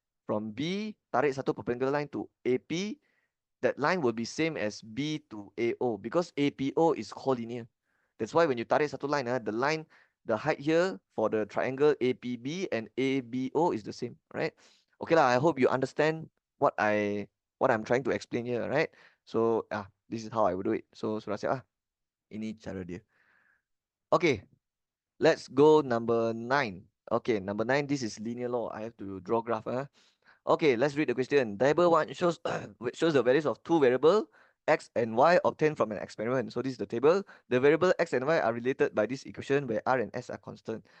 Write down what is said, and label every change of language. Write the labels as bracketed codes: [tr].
[en] From B, [ms] tarik satu [en] perpendicular line to AP, that line will be same as B to AO because APO is collinear. That's why when you [ms] tarik satu [en] line, the line, the height here for the triangle APB and ABO is the same, right? Okay lah, I hope you understand what I'm trying to explain here, right? So this is how I would do it. [ms] So sudah siap ini cara dia. [en] Okay, let's go number 9. Okay, number 9, this is linear law. I have to draw graph. Okay, let's read the question. Table 1 shows shows the values of two variables, x and y, obtained from an experiment. So this is the table. The variable x and y are related by this equation where r and s are constant.